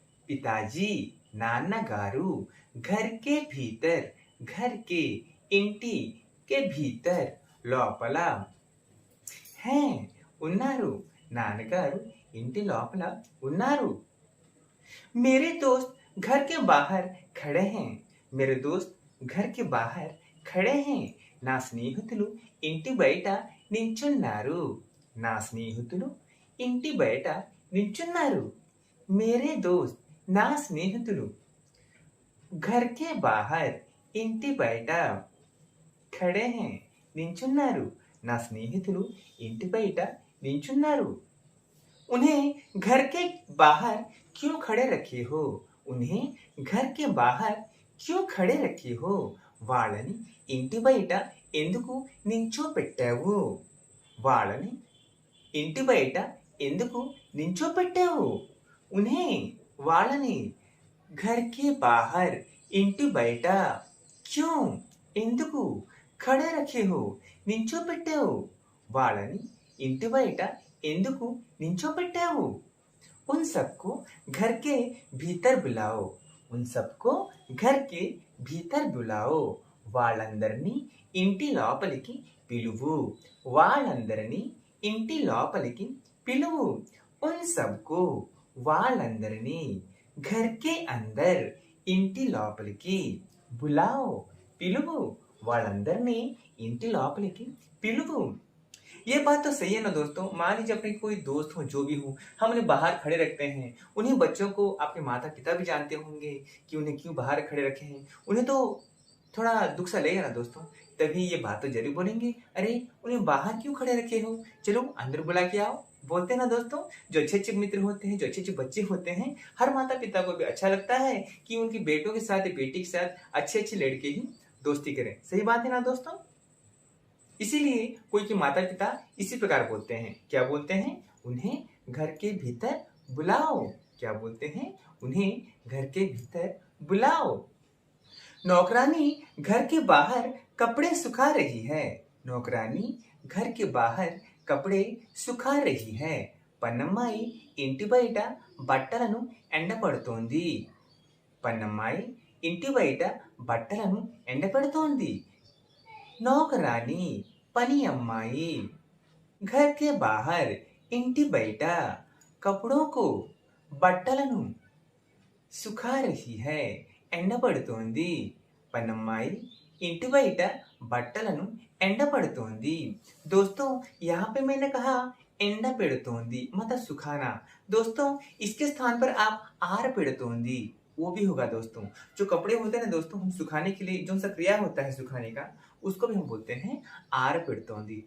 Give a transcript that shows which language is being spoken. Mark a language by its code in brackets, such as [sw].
[hi] पिताजी [te] నాన్నగారు [hi] घर के भीतर, घर के [te] ఇంటి [hi] के भीतर [te] లోపల [hi] हैं [te] ఉన్నారు, నాన్నగారు ఇంటి లోపల ఉన్నారు। [hi] मेरे दोस्त घर के बाहर खड़े हैं, मेरे दोस्त घर के बाहर खड़े हैं, [te] నా స్నేహితులు ఇంటి బయట నించున్నారు, [hi] నా స్నేహితులు ఇంటి బయట నించున్నారు। मेरे दोस्त [te] నా స్నేహితులు [hi] घर के बाहर [te] ఇంటి బయట [hi] खड़े हैं [te] నించున్నారు, నా స్నేహితులు ఇంటి బయట నించున్నారు। [hi] उन्हें घर के बाहर क्यों खड़े रखे हो? उन्हें घर के बाहर क्यों खड़े रखे हो? [te] వాళ్ళని ఇంటి బయట ఎందుకు నించోపెట్టావు? వాళ్ళని ఇంటి బయట ఎందుకు నించోపెట్టావు? [hi] उन्हें [te] వాళ్ళని [hi] घर के बाहर [te] ఇంటి బయట [hi] क्यों [te] ఎందుకు [hi] खड़े रखे हो [te] నించోపెట్టావు? వాళ్ళని ఇంటి బయట ఎందుకు నించోపెట్టావు? [hi] उन सबको घर के भीतर बुलाओ, उन सबको घर के भीतर बुलाओ, [te] వాళ్ళందరినీ ఇంటి లోపలికి పిలువు, [hi] వాళ్ళందరినీ ఇంటి లోపలికి పిలువు। उन सबको [te] వాళ్ళందరినీ [hi] घर के अंदर [te] ఇంటి లోపలికి [hi] बुलाओ [te] పిలువు, వాళ్ళందరినీ ఇంటి లోపలికి పిలువు। [hi] ये बात तो सही है ना दोस्तों। मान लीजिए अपने कोई दोस्त हो जो भी हो, हम उन्हें बाहर खड़े रखते हैं। उन्हीं बच्चों को आपके माता पिता भी जानते होंगे कि उन्हें क्यों बाहर खड़े रखे हैं। उन्हें तो थोड़ा दुख सा लगेगा ना दोस्तों, तभी ये बात तो जरूर बोलेंगे, अरे उन्हें बाहर क्यों खड़े रखे हो, चलो अंदर बुला के आओ। बोलते हैं ना दोस्तों, जो अच्छे अच्छे मित्र होते हैं, जो अच्छे अच्छे बच्चे होते हैं, हर माता पिता को भी अच्छा लगता है कि उनके बेटों के साथ बेटी के साथ अच्छे अच्छे लड़के ही दोस्ती करें। सही बात है ना दोस्तों। इसीलिए कोई के माता पिता इसी प्रकार बोलते हैं, क्या बोलते हैं? उन्हें घर के भीतर बुलाओ। क्या बोलते हैं? उन्हें घर के भीतर बुलाओ। नौकरानी घर के बाहर कपड़े सुखा रही है, नौकरानी घर के बाहर कपड़े सुखा रही है। [te] పన్నమ్మాయి ఇంటి బయట బట్టలను ఎండపడుతోంది, పన్నమ్మాయి ఇంటి బయట బట్టలను ఎండపెడుతోంది। [hi] नौकरानी पनी अम्माई घर के बाहर इंटी बैठा कपड़ों को बट्टలను सुखा रही है [te] ఎండపడుతోంది। పనమ్మాయి इंटी బయట బట్టలను ఎండపడుతోంది। [hi] दोस्तों यहाँ पे मैंने कहा [te] ఎండ పెడుతోంది [hi] मतलब सुखाना। दोस्तों इसके स्थान पर आप आर పెడుతోంది वो भी होगा दोस्तों। जो कपड़े होते हैं ना दोस्तों, हम सुखाने के लिए जो सा क्रिया होता है सुखाने का, उसको भी हम बोलते हैं आर पेड़तोंदी।